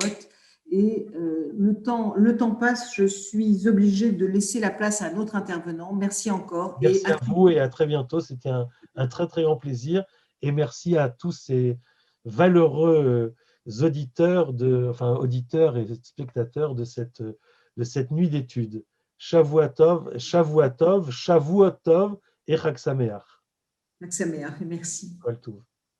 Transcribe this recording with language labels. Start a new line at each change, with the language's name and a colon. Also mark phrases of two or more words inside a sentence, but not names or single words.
French: Et le temps passe, je suis obligée de laisser la place à un autre intervenant. Merci encore. Merci à vous et à très bientôt. C'était un très très grand plaisir. Et merci à tous ces valeureux auditeurs et spectateurs de cette nuit d'études.
Hebrew: שבוע טוב et חג שמח. חג שמח,
French: merci.
Hebrew: כל טוב.